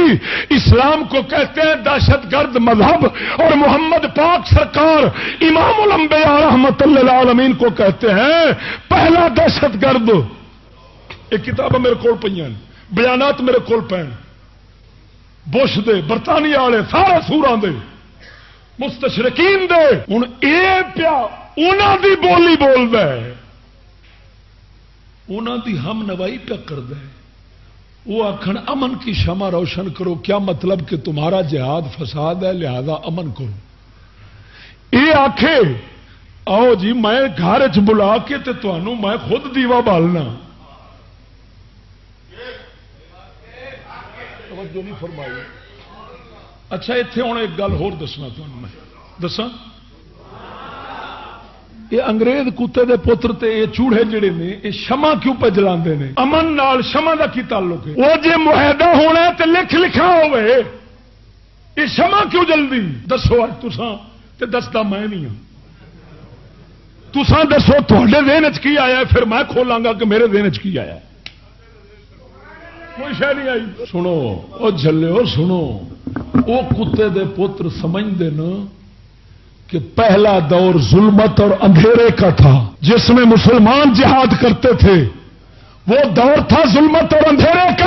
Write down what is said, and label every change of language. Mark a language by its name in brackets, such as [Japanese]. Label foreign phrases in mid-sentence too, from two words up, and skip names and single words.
[Urdu] اسلام کو کہتے ہیں دہشت گرد مذہب، اور محمد پاک سرکار امام الانبیاء رحمت للعالمین کو کہتے ہیں پہلا دہشت گرد۔ [Punjabi] ایک کتاب میرے کول پہ، بیانات میرے کول پہ، بش دے، برطانیہ والے، سارے سوراں دے، مستشرقین دے، ہوں یہ پیا انہاں دی بولی بولدا ہے، انہاں دی ہم نوائی پیا کردا ہے۔ وہ آکھن [Urdu] امن کی شمع روشن کرو، کیا مطلب کہ تمہارا جہاد فساد ہے لہذا امن کرو۔ [Punjabi] یہ آکھے آؤ جی میں گھر چ بلا کے تے تانوں میں خود دیوا بالنا، توجہ نہیں فرمائی۔ اچھا اتنے ہوں ایک گل ہور دسنا تمہیں، میں دساں یہ انگریز کتے دے پتر تے یہ چوڑے جڑے نے یہ شمع کیوں پہ جلاندے نے؟ امن نال شمع دا کی تعلق ہے؟ وہ جے معاہدہ ہونا ہے تے لکھا ہوئے، یہ شمع کیوں جلدی؟ دسو اج تساں تے دسدا میں نہیں ہوں، تساں دسو تہاڈے ذہن وچ کی آیا ہے، پھر میں کھولاں گا کہ میرے ذہن وچ کی آیا ہے۔ کوئی شے نہیں آئی۔ سنو او جھلیو سنو، [Urdu] وہ کتے دے پتر سمجھتے نا کہ پہلا دور ظلمت اور اندھیرے کا تھا، جس میں مسلمان جہاد کرتے تھے، وہ دور تھا ظلمت اور اندھیرے کا۔